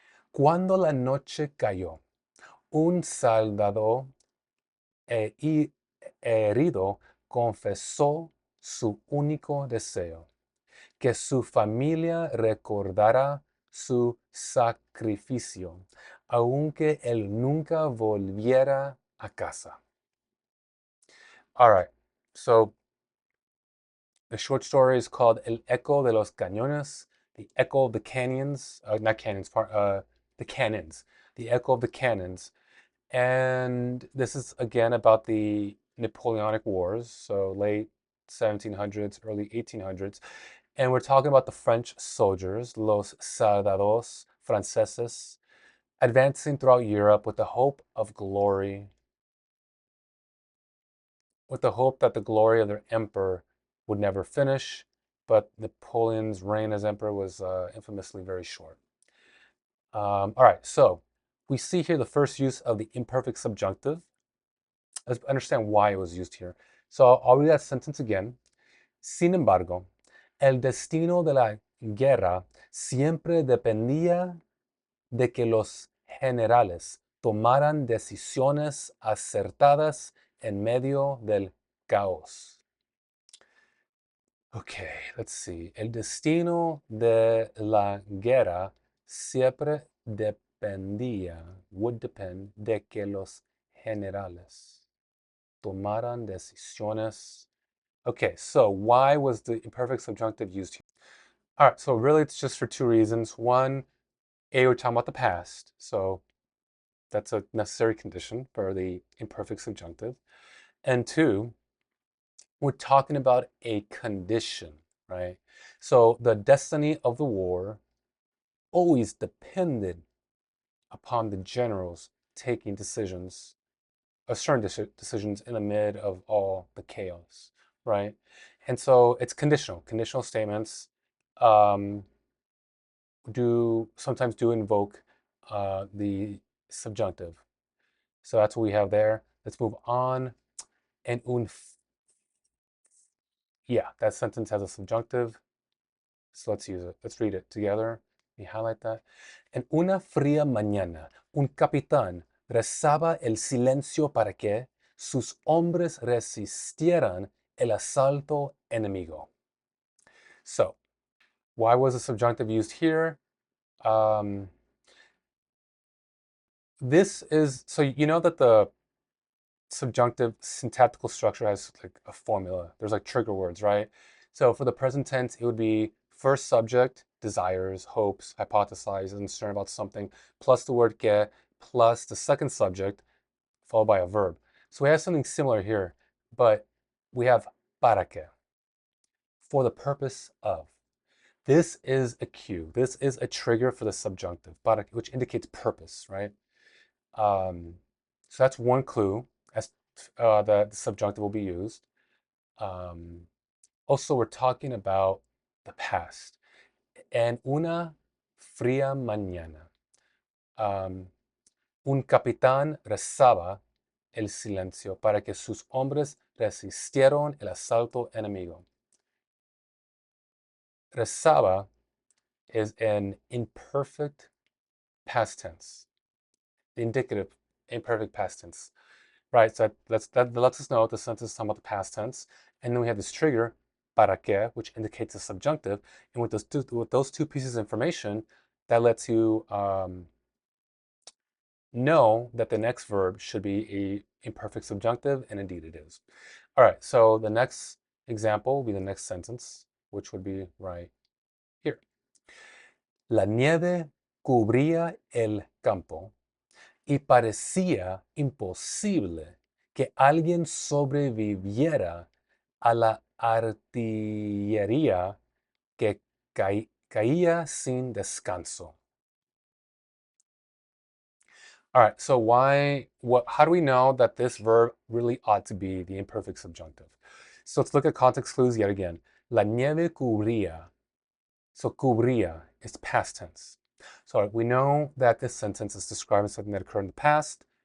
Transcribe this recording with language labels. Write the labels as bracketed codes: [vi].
[es] Cuando la noche cayó, un soldado herido confesó su único deseo, que su familia recordara su sacrificio, aunque él nunca volviera a casa. [en] All right, so the short story is called El Eco de los Cañones, the echo of the canyons, not canyons, the cannons, the echo of the cannons. And this is again about the Napoleonic Wars, so late 1700s, early 1800s. And we're talking about the French soldiers, [es] los soldados franceses, [en] advancing throughout Europe with the hope of glory, with the hope that the glory of their emperor would never finish. But Napoleon's reign as emperor was infamously very short. All right, so we see here the first use of the imperfect subjunctive. Let's understand why it was used here. So I'll read that sentence again. Sin embargo, el destino de la guerra siempre dependía de que los generales tomaran decisiones acertadas en medio del caos. Okay, let's see. [es] El destino de la guerra siempre dependía, [en] would depend, [es] de que los generales tomaran decisiones. [en] Okay, so why was the imperfect subjunctive used here? All right, so really it's just for two reasons. One, we're talking about the past, so that's a necessary condition for the imperfect subjunctive. And two, we're talking about a condition, right? So the destiny of the war always depended upon the generals taking decisions, certain decisions in the mid of all the chaos, right? And so it's conditional. Conditional statements um, sometimes do invoke the subjunctive. So that's what we have there. Let's move on. [es] En un, [en] yeah, that sentence has a subjunctive. So let's use it. Let's read it together. Let me highlight that. [es] En una fría mañana, un capitán rezaba el silencio para que sus hombres resistieran el asalto enemigo. [en] So, why was the subjunctive used here? This is, so you know that the subjunctive syntactical structure has like a formula. There's like trigger words, right? So for the present tense, it would be first subject, desires, hopes, hypothesizes, concern about something, plus the word que, plus the second subject, followed by a verb. So we have something similar here, but we have para que, for the purpose of. This is a cue. This is a trigger for the subjunctive, para, which indicates purpose, right? So that's one clue as the subjunctive will be used. Also, we're talking about the past. [es] En una fría mañana, un capitán rezaba el silencio para que sus hombres resistieron el asalto enemigo. [en] Rezaba is an imperfect past tense, the indicative imperfect past tense. Right, so that lets us know the sentence is talking about the past tense. And then we have this trigger, para que, which indicates a subjunctive. And with those two pieces of information, that lets you know that the next verb should be a imperfect subjunctive, and indeed it is. All right, so the next example will be the next sentence, which would be right here. [es] La nieve cubría el campo y parecía imposible que alguien sobreviviera a la artillería que caía sin descanso. [en] All right, so how do we know that this verb really ought to be the imperfect subjunctive? So let's look at context clues yet again. [es] La nieve cubría. [en] So cubría is past tense. So we know that this sentence is describing something that occurred in the past.